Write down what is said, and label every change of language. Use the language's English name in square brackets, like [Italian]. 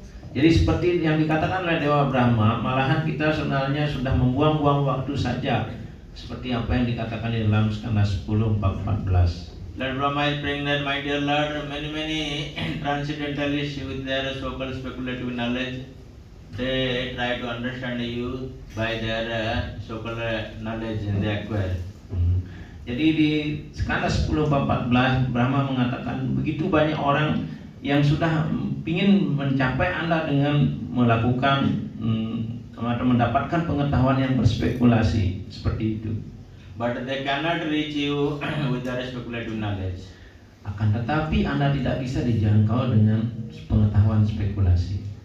[Indonesian] Jadi seperti yang dikatakan oleh Dewa Brahma, malahan kita sebenarnya sudah membuang-buang waktu saja, seperti apa yang dikatakan di dalam skala 10:14. [English] Lord Brahma is praying that, my dear Lord, many transcendentalists with their so-called speculative knowledge, they try to understand you by their so-called knowledge they acquire. [Indonesian] Jadi di skala 10:14 Brahma mengatakan begitu banyak orang yang sudah ingin mencapai Anda dengan melakukan atau mendapatkan pengetahuan yang berspekulasi seperti itu. [English] But they cannot reach you with their speculative knowledge. [Indonesian] Akan tetapi Anda tidak bisa dijangkau dengan pengetahuan spekulasi.